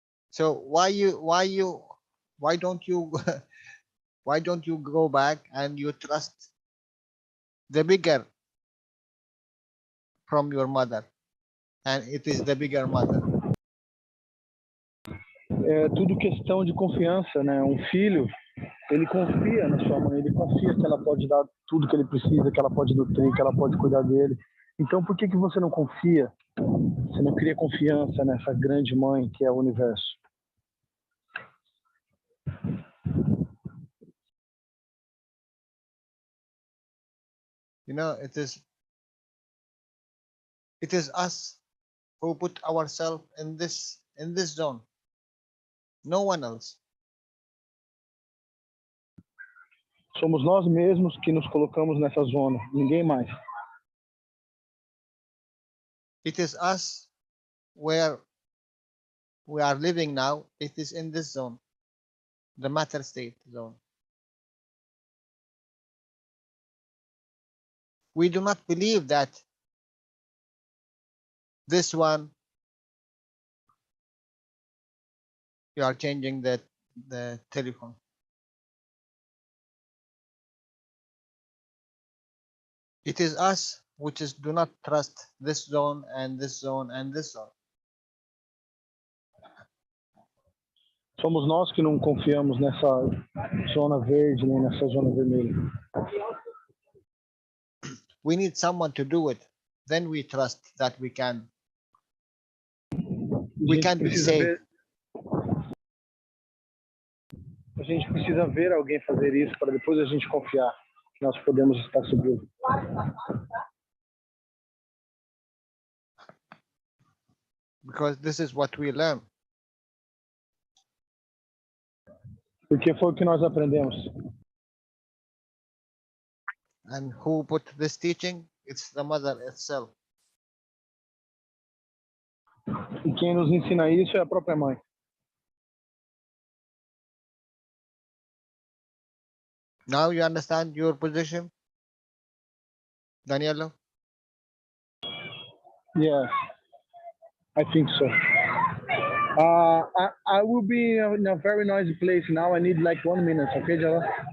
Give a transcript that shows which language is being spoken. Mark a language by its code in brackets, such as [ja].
[en] So why don't you why don't you go back and you trust the bigger from your mother, and it is the bigger mother. [pt] É tudo questão de confiança, né? Um filho, ele confia na sua mãe, ele confia que ela pode dar tudo que ele precisa, que ela pode nutrir, que ela pode cuidar dele. Então, por que você não confia? Você não cria confiança nessa grande mãe que é o universo? [en] You know, it is us who put ourselves in this zone. No one else. [pt] Somos nós mesmos que nos colocamos nessa zona, ninguém mais. [en] It is us where we are living now. It is in this zone, the matter state zone. We do not believe that this one, you are changing the telephone. It is us which do not trust this zone and this zone and this zone. [pt] Somos nós que não confiamos nessa zona verde nem nessa zona vermelha. [en] We need someone to do it. Then we trust that we can be safe. [pt] A gente precisa ver alguém fazer isso para depois a gente confiar que nós podemos estar seguros. [en] Because this is what we learn. [pt] Porque foi o que nós aprendemos. [en] And who put this teaching? It's the mother itself. [pt] E quem nos ensina isso é a própria mãe. [en] Now you understand your position, Danielo? Yes, I think so. I will be in a very noisy place now. I need like 1 minute, okay, Jalal?